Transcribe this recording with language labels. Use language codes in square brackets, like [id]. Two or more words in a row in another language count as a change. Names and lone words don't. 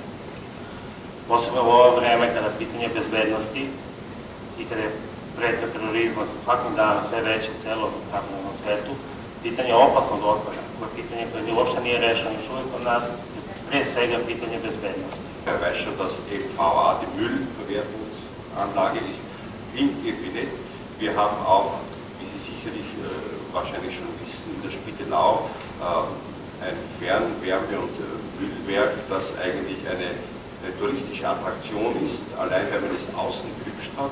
[sr] Posebno u ovo vreme kada pitanje bezbednosti i kada je pretnja terorizma svakim danom sve veće u celom svetu, pitanje opasnog otpada, pitanje koje uopšte nije rešeno još uvijek od nas, pre svega pitanje bezbednosti. [de] Ich weiß schon, dass eben VA die Müllverwertungsanlage ist, klingt irgendwie nett. Wir haben auch, wie Sie sicherlich wahrscheinlich schon wissen, in der Spittelau ein Fernwärme- und Müllwerk, das eigentlich eine touristische Attraktion ist, allein weil man es außen gehübscht hat.